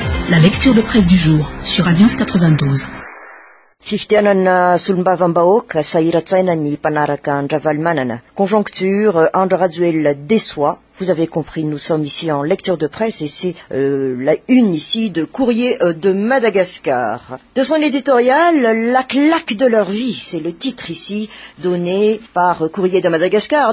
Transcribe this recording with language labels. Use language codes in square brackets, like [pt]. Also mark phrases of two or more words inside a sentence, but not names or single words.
[fr] La lecture de presse du jour sur Alliance 92. [mg] Fifitianana solombavambahoaka sahiratsaina ny mpanaraka Andravalimanana. [fr] Conjoncture, André Razuel déçoit. Vous avez compris, nous sommes ici en lecture de presse et c'est la une ici de Courrier de Madagascar. De son éditorial, la claque de leur vie, c'est le titre ici donné par Courrier de Madagascar.